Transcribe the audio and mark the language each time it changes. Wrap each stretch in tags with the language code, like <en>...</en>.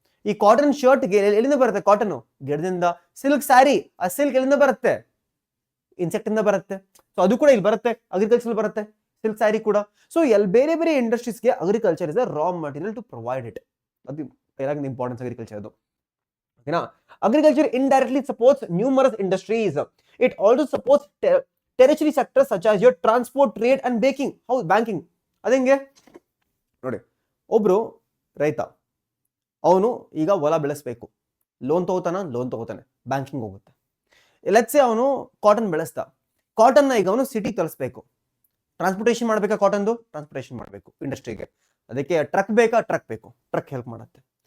<kn>ಈ cotton shirt ಎಲ್ಲಿಂದ ಬರುತ್ತೆ? ಕಾಟನ್ ಗಿಡದಿಂದ. ಸಿಲ್ಕ್ ಸ್ಯಾರಿ, ಆ ಸಿಲ್ಕ್ ಎಲ್ಲಿಂದ ಬರುತ್ತೆ? ಇನ್ಸೆಕ್ಟ್ ಇಂದ ಬರುತ್ತೆ. ಸೊ ಅದು ಕೂಡ ಇಲ್ಲಿ ಬರುತ್ತೆ, ಅಗ್ರಿಕಲ್ಚರ್ ಬರುತ್ತೆ, ಸಿಲ್ಕ್ ಸ್ಯಾರಿ ಕೂಡ. ಸೊ ಬೇರೆ ಬೇರೆ ಇಂಡಸ್ಟ್ರೀಸ್ಗೆ</kn> <en>Agriculture is a raw material to provide it.</en> <kn>ಅದು ಇಂಪಾರ್ಟೆನ್ಸ್ ಅಗ್ರಿಕಲ್ಚರ್ ಅದು.</kn> <en>ಓಕೆನಾ, agriculture indirectly supports numerous industries. It also supports tertiary sectors such as your transport, trade and banking.</en> <kn>ಅದಂಗೆ ನೋಡಿ, ಒಬ್ರು ರೈತ, ಅವನು ಈಗ ಹೊಲ ಬೆಳೆಸ್ಬೇಕು, ಲೋನ್ ತಗೋತಾನೆ, ಬ್ಯಾಂಕಿಂಗ್ ಹೋಗುತ್ತೆ. ಲೆಟ್ಸ್ ಸೇ ಅವನು ಕಾಟನ್ ಬೆಳೆಸ್ತಾ, ಕಾಟನ್ನ ಈಗ ಅವನು ಸಿಟಿ ತರಿಸ್ಬೇಕು, ಟ್ರಾನ್ಸ್ಪೋರ್ಟೇಷನ್ ಮಾಡಬೇಕಾ? ಟ್ರಾನ್ಸ್ಪೋರ್ಟೇಷನ್ ಮಾಡಬೇಕು ಇಂಡಸ್ಟ್ರಿಗೆ, ಅದಕ್ಕೆ ಟ್ರಕ್ ಬೇಕು, ಟ್ರಕ್ ಹೆಲ್ಪ್ ಮಾಡುತ್ತೆ.</kn>